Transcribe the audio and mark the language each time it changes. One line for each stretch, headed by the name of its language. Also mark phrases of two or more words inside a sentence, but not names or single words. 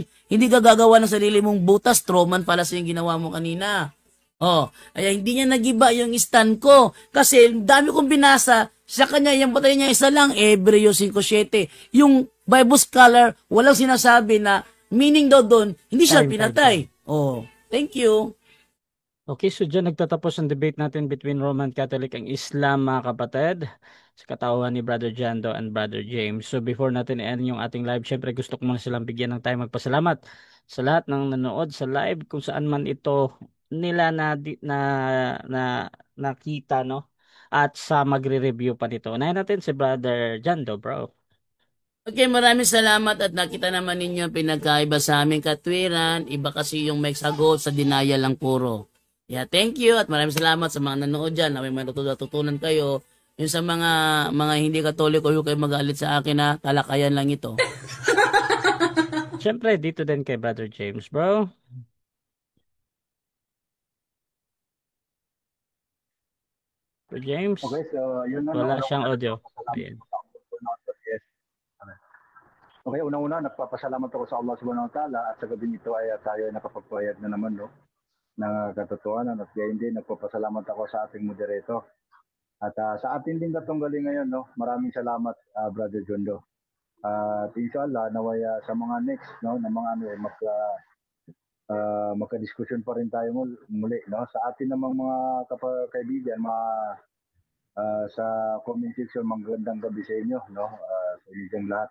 Filipino: Hindi ka gagawa ng sarili mong butas. Troman pala sa yung ginawa mo kanina. Oh, kaya hindi niya nagiba yung stand ko. Kasi, dami kong binasa. Sa kanya, yung batayan niya isa lang. Hebreo 5:7. Yung Bible scholar, walang sinasabi na meaning daw doon, hindi siya pinatay.
English: Oh, thank you.
Filipino: Okay, so dyan nagtatapos ang debate natin
English: between Roman Catholic and Islam,
Filipino: mga kapatid, sa katauhan ni Brother Jando and Brother James. So before natin i-end yung ating live, syempre gusto ko muna silang bigyan ng time magpasalamat sa lahat ng nanood sa live kung saan man ito nila nakita, no? At sa magre-review pa nito. Unahin natin si Brother Jando, bro. Okay, maraming salamat at nakita naman ninyo ang pinagkaiba sa aming katwiran. Iba kasi yung may sagot sa dinaya lang puro.
English: Yeah, thank you
Filipino: at maraming salamat sa mga nanood dyan na may matutunan kayo. Yung sa mga hindi katoliko, huwag kayo magalit sa akin na talakayan lang ito. Siyempre, dito din kay Brother James, bro. Brother James, Okay, so yun na. wala siyang audio. Ayan.
English: Yes.
Filipino: Okay, unang-una, nagpapasalamat ako sa Allah
Arabic: سبحانه وتعالى
Filipino: at sa gabi nito ay tayo ay nakapagpahayag na naman, no? Na katotohanan at gayon din nagpapasalamat ako sa ating moderator. At sa ating din katunggali ngayon, no, maraming salamat Brother Jondo. At inshallah naway sa mga next, no, na mga ano magka-discussion pa rin tayo muli, no, sa atin namang mga kaibigan, mga sa
English: comment section,
Filipino: magandang gabi sa inyo, no, sa inyong lahat.